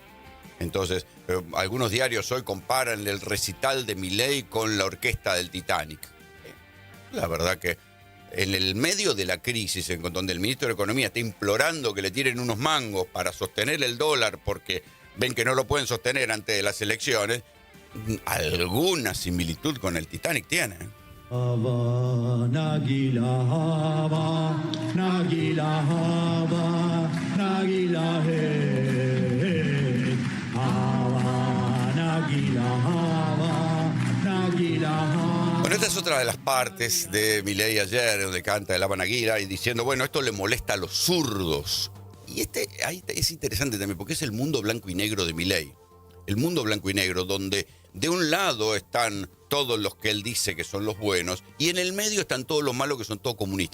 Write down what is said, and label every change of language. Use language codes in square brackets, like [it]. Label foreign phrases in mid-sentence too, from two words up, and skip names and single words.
[es] Entonces, algunos diarios hoy comparan el recital de Milei con la orquesta del Titanic. La verdad que en el medio de la crisis, en donde el ministro de Economía está implorando que le tiren unos mangos para sostener el dólar porque ven que no lo pueden sostener antes de las elecciones, alguna similitud con el Titanic tiene. [he] הבה, נגילה, הבה, נגילה, הבה, נגילה, הבה, נגילה, הבה, נגילה, הבה. [es] Bueno, esta es otra de las partes de Milei ayer, donde canta el Hava Nagila y diciendo, bueno, esto le molesta a los zurdos. Y ahí es interesante también, porque es el mundo blanco y negro de Milei. El mundo blanco y negro, donde de un lado están todos los que él dice que son los buenos, y en el medio están todos los malos que son todos comunistas.